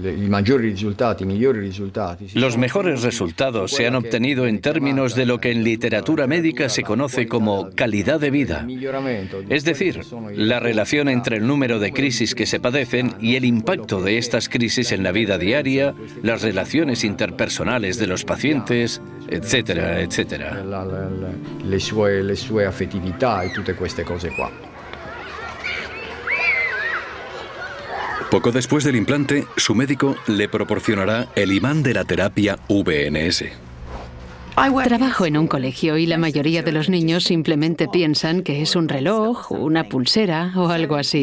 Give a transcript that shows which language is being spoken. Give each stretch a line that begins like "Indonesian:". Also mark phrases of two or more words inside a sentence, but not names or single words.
Spanish: Los mejores resultados se han obtenido en términos de lo que en literatura médica se conoce como calidad de vida. Es decir, la relación entre el número de crisis que se padecen y el impacto de estas crisis en la vida diaria, las relaciones interpersonales de los pacientes, etcétera, etcétera.
Italian: Le sue affettività e tutte queste cose qua.
Spanish: Poco después del implante, su médico le proporcionará el imán de la terapia VNS. Trabajo en un colegio y la mayoría de los niños simplemente piensan que es un reloj, una pulsera o algo así.